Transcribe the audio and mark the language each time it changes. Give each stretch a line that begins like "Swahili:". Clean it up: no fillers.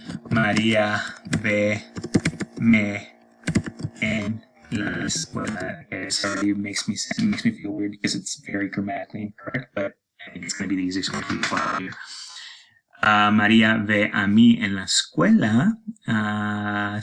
Spanish: María ve me en la escuela.
English: Okay, sorry, it makes me feel weird because it's very grammatically incorrect, but I think it's going to be the easiest one to follow here.
Spanish: María ve a mí en la escuela.